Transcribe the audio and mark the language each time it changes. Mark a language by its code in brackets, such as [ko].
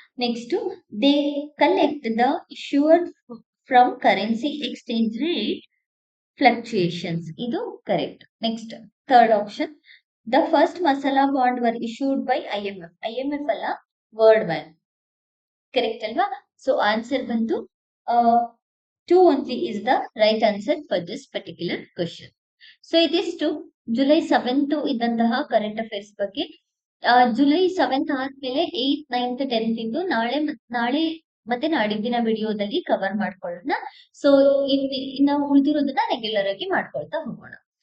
[en] Next, they collect the issuer from currency exchange rate fluctuations. [kn] ಇದು correct. [en] Next third option, the first masala bond were issued by IMF. [kn] IMF ಅಲ್ಲ, world bank. Correct ಅಲ್ವಾ? [en] So answer ಬಂದು 2 only is the right answer for this particular question. [kn] So ಇದಿಷ್ಟು July 7th ಇದ್ದಂತಹ current affairs ಬಗ್ಗೆ. July 7th ಆದ್ಮೇಲೆ 8th, 9th, 10th ಇಂದು ನಾಳೆ ಮತ್ತೆ ನಾಡಿದ್ದಿನ ವಿಡಿಯೋದಲ್ಲಿ ಕವರ್ ಮಾಡ್ಕೊಳ್ಳೋಣ. ಸೊ ಇನ್ನು ಉಳಿದಿರೋದನ್ನ ರೆಗ್ಯುಲರ್ ಆಗಿ ಮಾಡ್ಕೊಳ್ತಾ ಹೋಗೋಣ.